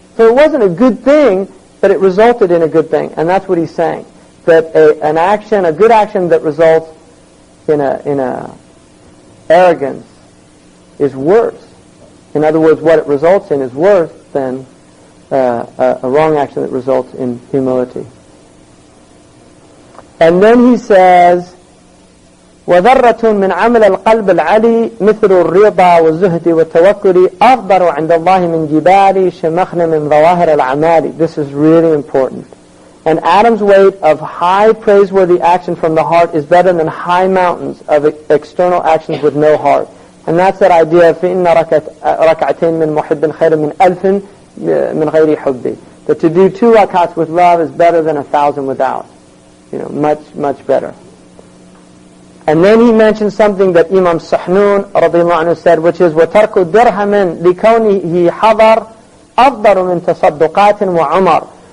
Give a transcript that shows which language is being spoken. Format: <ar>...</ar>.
<en>So it wasn't a good thing, but it resulted in a good thing. And that's what he's saying. That a good action that results in a arrogance is worse. In other words, what it results in is worse than a wrong action that results in humility. And then he says,</en> <ar>وذرة من عمل القلب العلي مثل الرضا والزهد والتوكل أفضل عند الله من جبال شمخن من ظواهر الأعمال.</ar> <en>This is really important. An atom's weight of high praiseworthy action from the heart is better than high mountains of external actions with no heart. And that's that idea of</en> <ar>فإن ركعتين من محب خير من ألف من غير حب.</ar> <en>That to do 2 rakats with love is better than 1,000 without. Much better. And then he mentions something that Imam Sahnun radiyallahu anhu said, which is</en> <ar>وَتَرْكُ دِرْهَمٍ لِكَوْنِهِ حَضَرْ أَفْضَلُ مِنْ تَصَدُّقَاتٍ وَعُمَرٍ.</ar>